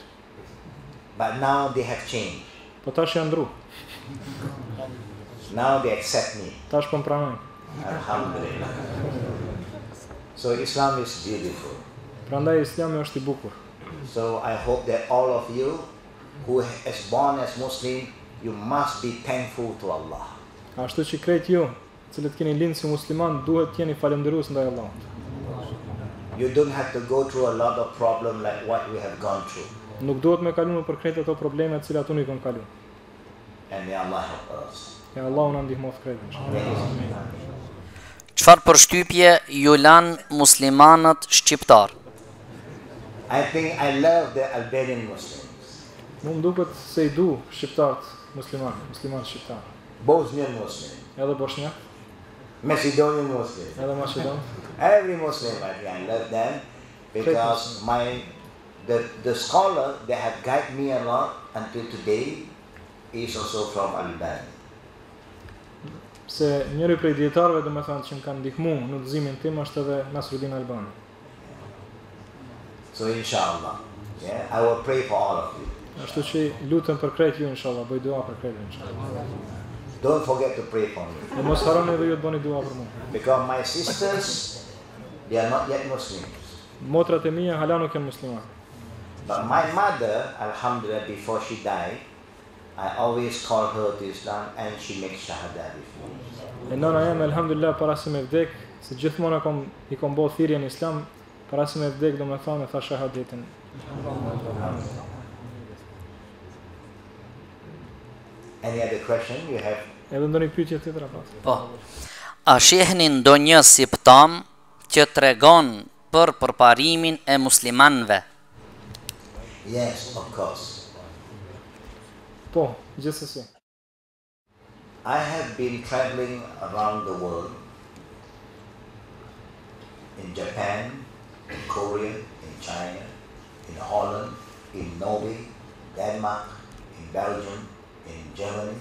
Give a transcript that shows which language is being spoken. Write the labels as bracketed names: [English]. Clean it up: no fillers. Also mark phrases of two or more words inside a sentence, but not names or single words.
[English] But now they have changed. [Albanian] Po tash janë ndru. [English] Now they accept me. [Albanian] Tash po më pranojnë. [English] Alhamdulillah. So Islam is beautiful. [Albanian] Prandaj Islami është i bukur. [English] So I hope that all of you who is born as Muslim, you must be thankful to Allah. [Albanian] Ashtu që krejt ju, cilët keni lindë si musliman, duhet t'jeni falënderues ndaj Allahut. [English] You don't have to go through a lot of problems like what we have gone through. [Albanian] Nuk duhet me kalu për krejt ato probleme të cilat unë i kanë kalu. [English] And may Allah help us. [Albanian] E Allahu na ndihmoft krejtësh. çfarë përshtypje ju lan muslimanët shqiptar? [English] I think I love the Albanian Muslims, [Albanian] Mu më duket se I du shqiptarët muslimanë shqiptar. [English] Bosnian Muslims, [Albanian] Edhe bosnjak, [English] Macedonian Muslims. [Albanian] edhe maqedon. [English] Every Muslim, I love them because the scholar that have guided me a lot until today is also from Albania. [Albanian] Se njëri prej dietarëve domethënë që më kanë ndihmuar në udhëzimin tim është edhe Nasruddin Albani. [English] So inshallah, I will pray for all of you. [Albanian] Ashtu që lutem për krejt ju inshallah, bëj dua për krejt inshallah. [English] Don't forget to pray for me [Albanian] Dhe mos harroni edhe ju të bëni dua për mua. [English] because my sisters, they are not yet Muslims. [Albanian] Motrat e mia hala nuk janë muslimanë. [English] But my mother, alhamdulillah, before she died, I always call her to Islam and she makes shahada with me. [Albanian] E nëna jam alhamdulillah para se me vdek, se gjithmonë I kom bërë thirrje në Islam, para se me vdek domethënë tha shahadetin. [English] Any other question you have? [Albanian] Edhe ndonjë pyetje tjetër apo? Po. A shihni ndonjë simptom që tregon për përparimin e muslimanëve? [English] Yes, of course. [Albanian] Po, gjithsesi. [English] I have been traveling around the world, in Japan, in Korea, in China, in Holland, in Norway, Denmark, in Belgium, in Germany.